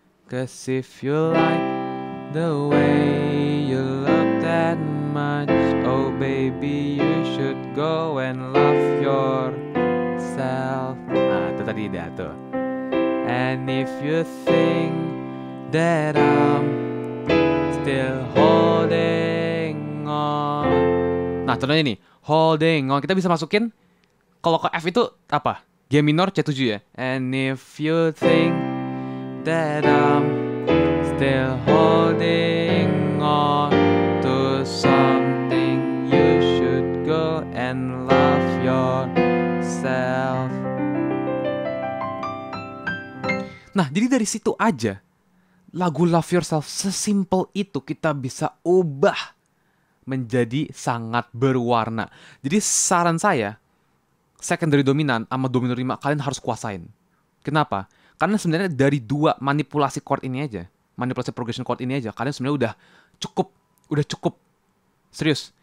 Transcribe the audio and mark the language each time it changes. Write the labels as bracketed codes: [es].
[en] 'Cause if you like the way you look that much, oh baby you should go and love yourself. [id] Nah, itu tadi dia tuh. [en] And if you think that I'm still holding on. [id] Nah, contohnya nih, holding on. Kita bisa masukin, kalau ke F itu apa? G minor C7 ya. [en] And if you think that I'm still holding on to something, you should go and love yourself. [id] Nah, jadi dari situ aja lagu Love Yourself sesimpel itu kita bisa ubah menjadi sangat berwarna. Jadi saran saya, secondary dominan sama dominant 5 kalian harus kuasain. Kenapa? Karena sebenarnya dari dua manipulasi chord ini aja, manipulasi progression chord ini aja, kalian sebenarnya udah cukup. Serius.